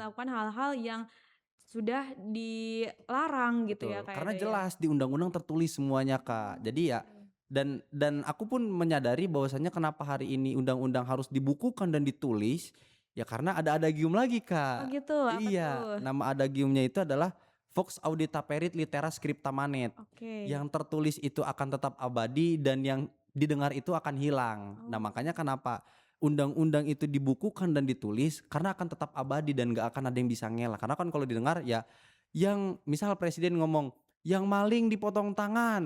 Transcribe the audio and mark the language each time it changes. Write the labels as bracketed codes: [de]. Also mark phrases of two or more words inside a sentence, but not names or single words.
[id] melakukan hal-hal yang sudah dilarang gitu ya Betul, Kak karena Edo ya? jelas di undang-undang tertulis semuanya, Kak. Oh, Jadi ya oke. dan aku pun menyadari bahwasanya kenapa hari ini undang-undang harus dibukukan dan ditulis, ya karena ada adagium lagi, Oh Kak. gitu, apa Iya, tuh? nama adagiumnya itu adalah [la] Vox audita perit litera scripta manet. [id] Oke. Yang tertulis itu akan tetap abadi dan yang didengar itu akan hilang. Nah, Oh, makanya kenapa undang-undang itu dibukukan dan ditulis karena akan tetap abadi dan gak akan ada yang bisa ngelak. Karena kan kalau didengar ya yang misal presiden ngomong, "Yang maling dipotong tangan."